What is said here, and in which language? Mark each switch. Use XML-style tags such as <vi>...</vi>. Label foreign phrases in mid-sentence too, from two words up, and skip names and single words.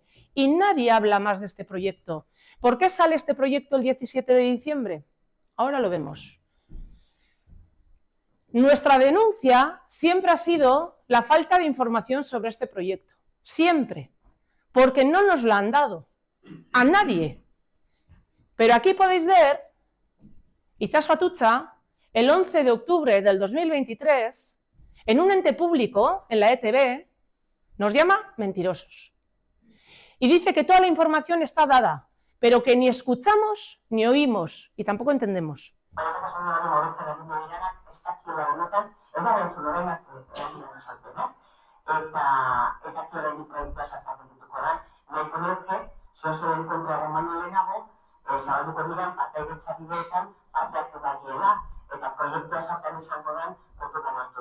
<es>Y nadie habla más de este proyecto. ¿Por qué sale este proyecto el 17 de diciembre? Ahora lo vemos. Nuestra denuncia siempre ha sido la falta de información sobre este proyecto. Siempre. Porque no nos la han dado. A nadie. Pero aquí podéis ver, itxaso atutxa, el 11 de octubre del 2023, en un ente público, en la ETB, nos llama mentirosos. Y dice que toda la información está dada, pero que ni escuchamos ni oímos, y tampoco entendemos.</es> <eu>Zabalduko diren partaidetza bideetan parte hartu dakiela eta proiektua zertan izango den kontutan hartu.</eu>